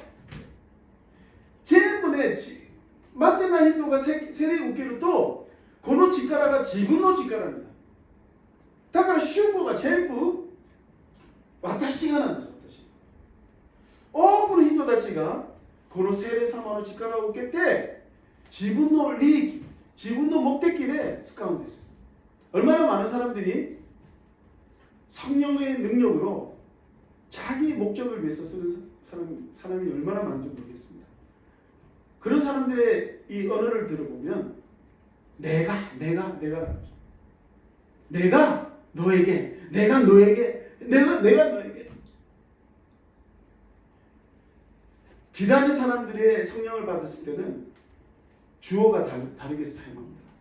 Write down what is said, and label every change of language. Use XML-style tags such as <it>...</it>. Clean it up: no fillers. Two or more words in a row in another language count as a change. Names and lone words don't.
<ja>全部ね、待ってない人が洗礼を受けると、この力が自分の力になる。だから祝福が全部私がなんです。多くの人たちがこの聖霊様の力を受けて自分の利益、自分の目的で使うんです。</ja> <ko>얼마나 많은 사람들이 성령의 능력으로 자기 목적을 위해서 쓰는 사람이 얼마나 많은지 모르겠습니다. 그런 사람들의 이 언어를 들어보면 내가 너에게, 내가 너에게 기다리는 사람들의 성령을 받았을 때는 주어가 다르게 사용합니다.</ko>